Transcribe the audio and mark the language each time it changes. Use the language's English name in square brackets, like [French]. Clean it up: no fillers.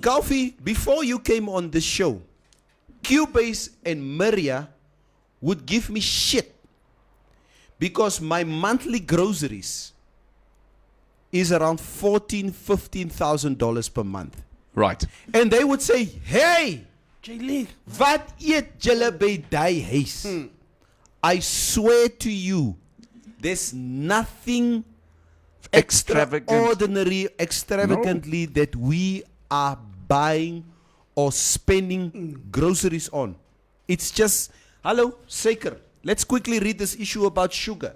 [English] Kofi, before you came on the show, Cubase and Maria would give me shit because my monthly groceries is around $14,000-15,000 per month. Right. And they would say, "Hey, Jaylee. [Afrikaans] wat eet julle by die huis?" [English] I swear to you, there's nothing extravagantly that we are buying or spending groceries on. It's just, hello, Saker. Let's quickly read this issue about sugar.